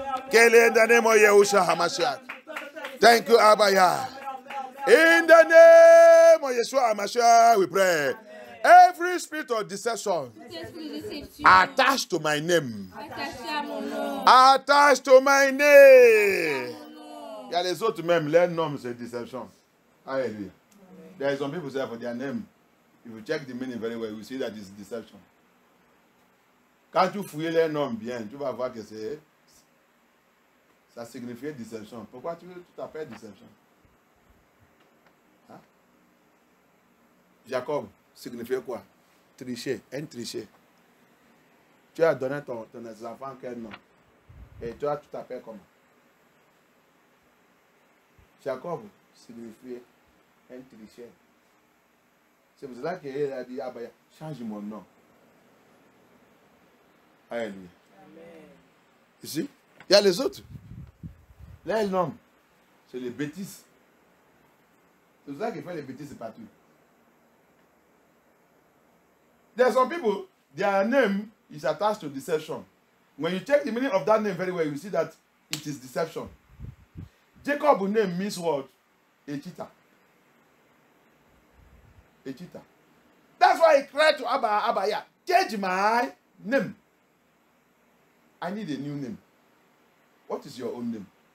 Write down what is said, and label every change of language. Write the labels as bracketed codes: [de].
[en] Kill in the name of Yeshua HaMashiach. Thank you, Abaya. In the name of Yeshua HaMashiach, we pray. Every spirit of deception attached to my name. Attached to my name. [fr] Il y a les autres même, leur nom c'est deception. [en] Hallelujah. There are some people say for their name. If you check the meaning very well, you see that it's deception. [fr] Quand tu fouilles les noms bien, tu vas voir que ça signifie déception. Pourquoi tu t'appelles déception? Hein? Jacob signifiait quoi? Tricher, un tricher. Tu as donné ton enfant quel nom? Et toi, tu t'appelles comment? Jacob signifiait un tricher. C'est pour cela qu'il a dit, ah ben, change mon nom. Alléluia. Ici, il y a les autres. Là, le nom, c'est les bêtises. C'est pour ça qu'il fait les bêtises partout. [en] There are some people, their name is attached to deception. When you check the meaning of that name very well, you see that it is deception. Jacob's name means what? A cheater. A cheater. That's why he cried to Abaya, change my name. I need a new name. What is your own name?